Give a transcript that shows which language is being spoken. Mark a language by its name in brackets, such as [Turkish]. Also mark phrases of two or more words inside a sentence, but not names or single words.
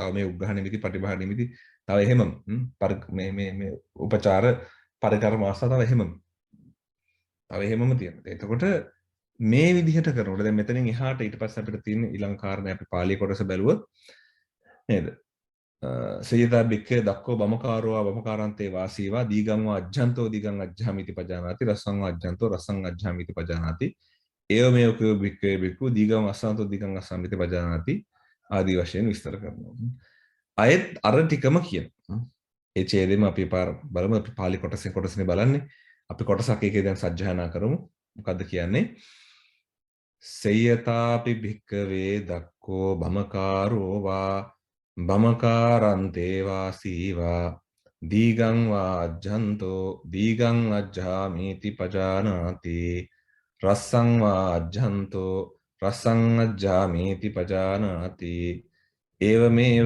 [Sinhala] තව මේ උග්ඝහ නිමිති පටිභා නිමිති තව එහෙම මේ උපචාර පරිකර්ම අවස්ථා තව එහෙමම තියෙනවා. එතකොට මේ විදිහට කරනකොට දැන් මෙතනින් එහාට ඊට පස්සේ අපිට තියෙන ඊළඟ කාරණේ අපි පාළි කොටස බැලුවොත් නේද? [Pali] සේයදා බික්කේ දක්කෝ බමකාරෝවා බමකාරන්තේ වාසීවා දීගං වා අජ්ජන්තෝ දීගං අජ්ජාමිති පජානාති රසං වා අජ්ජන්තෝ රසං අජ්ජාමිති පජානාති ඒව මේ කෝ බික්කේ බික්කු දීගං අස්සන්තෝ දීගං අස්සාමිති පජානාති [Sinhala] ආදී වශයෙන් විස්තර කරනවා. අයත් අර ටිකම කියනවා. ඒ ඡේදෙම අපි බලමු අපි පාළි කොටසනේ බලන්නේ. අපි කොටසක් එකේ දැන් සජ්ජායනා කරමු. මොකද්ද කියන්නේ? [Pali] සේයතාපි භික්කවේ දක්කෝ බමකාරෝවා බමකාරන්තේ වාසීවා දීගං වා අජ්ජන්තෝ දීගං අජ්ජාමීති පජානාති රස්සං වා අජ්ජන්තෝ රසං අජ්ජාමේති පජානාති ඒවමේව